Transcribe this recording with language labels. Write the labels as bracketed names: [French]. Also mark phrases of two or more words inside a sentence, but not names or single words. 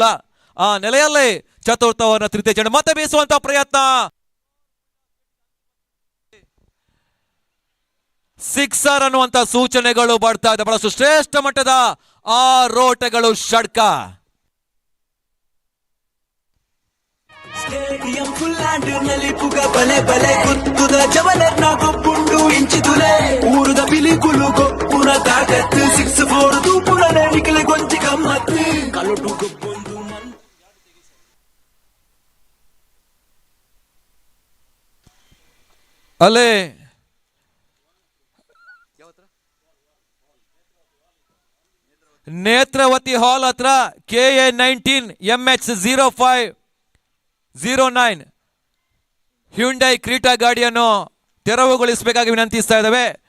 [Kannada] ಆ ನೆಲೆಯಲ್ಲಿ ಚತುರ್ಥ ಓವರ್ನ ತೃತೀಯ ಚೆಂಡು ಮತ್ತೆ ಬೀಸುವಂತ ಪ್ರಯತ್ನ, ಸಿಕ್ಸರ್ ಅನ್ನುವಂತ ಸೂಚನೆಗಳು ಬರ್ತಾ ಇದೆ. ಬಹಳಷ್ಟು ಶ್ರೇಷ್ಠ ಮಟ್ಟದ ಆರೋಟಗಳು ಷಡ್ಕ. [Tulu] ಸ್ಟೇಡಿಯಂ ಫುಲ್ ಆಂಡ್ ನಲ್ಲಿ ಪುಗ ಬಲೆ ಬಲೆ ಕುತ್ತುದ ಜವನರ್ನ ಗೊಬ್ಬುಂಡು ಇಂಚಿತುಲೆ ಊರುದ ಬಿಲಿಕುಲು ಗೊಪ್ಪುನ ತಾಕತ್ತು 6-4 ತೂಪುರನೆ ನಿಖಿಲ್ ಗೊಂಚಿ ಗಮ್ಮತ್ತು ಕಲುಟು ಗೊಬ್ಬೊಂದು [Kannada] ಅಲ್ಲೇ ನೇತ್ರಾವತಿ ಹಾಲ್ ಹತ್ರ KA19MH0509 ಹ್ಯುಂಡೈ ಕ್ರೀಟಾ ಗಾಡಿಯನ್ನು ತೆರವುಗೊಳಿಸಬೇಕಾಗಿ ವಿನಂತಿಸ್ತಾ ಇದ್ದೇವೆ.